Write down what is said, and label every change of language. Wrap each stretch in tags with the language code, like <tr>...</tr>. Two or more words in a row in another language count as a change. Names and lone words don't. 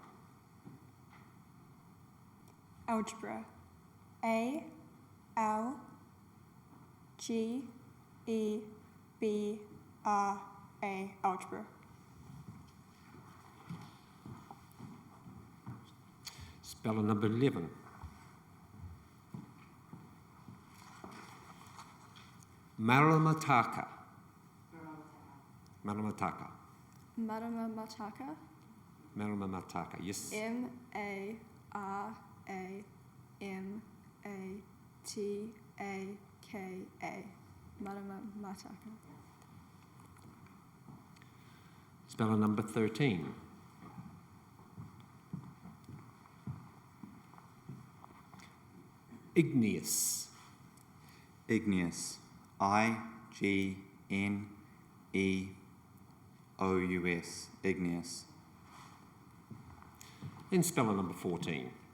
<en>Algebra. A-L-G-E-B-R-A. Algebra. Speller number 11. Maramataka. Maramataka. Maramataka. Maramataka, yes. M-A-R-A-M-A-T-A-K-A. Maramataka. Speller number 13. Igneous. Igneous. I-G-N-E-O-U-S. Igneous. And speller number 14.</en>